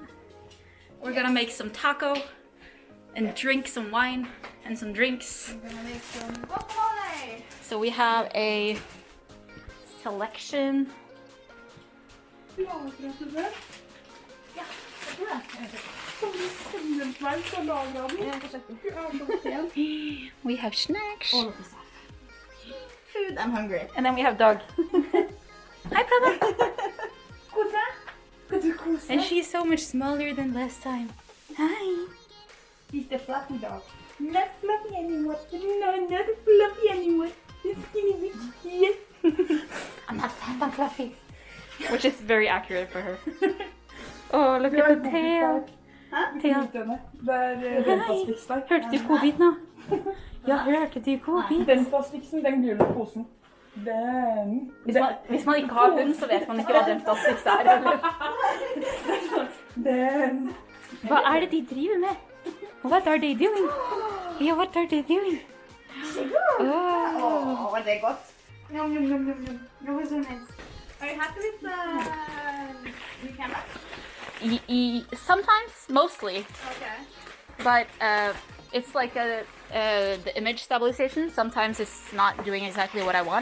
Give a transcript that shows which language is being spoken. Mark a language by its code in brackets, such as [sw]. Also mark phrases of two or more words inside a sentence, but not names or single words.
[en] We're gonna make some taco and drink some wine and some drinks. I'm gonna make some guacamole. So we have a selection. [no] Ja, gratulär. Ja, det [en] We have snacks. All of the stuff. Food, I'm hungry. And then we have dog. Hi, brother. And she's so much smaller than last time. Hi. He's the fluffy dog. Not fluffy anymore. No, not fluffy anymore. The skinny bitch. Yes. I'm not fat, I'm fluffy. Which is very accurate for her. Oh, look at the tail. Thea. [no] Det er Ventas-fiks der. Hørte du godbit nå? Ja, hørte du godbit? Ventas-fiksen, den gule posen. Den. Hvis man ikke har hund, så vet man ikke hva Ventas-fiks er. Den. Hva er det de driver med? [en] What are they doing? Yeah, what are they doing? Oh, [no] Var det godt? [en] Yum, yum, yum, yum, yum. It was so nice. Are you happy with the new camera? Sometimes, mostly, Okay. but it's like the image stabilization. Sometimes it's not doing exactly what I want,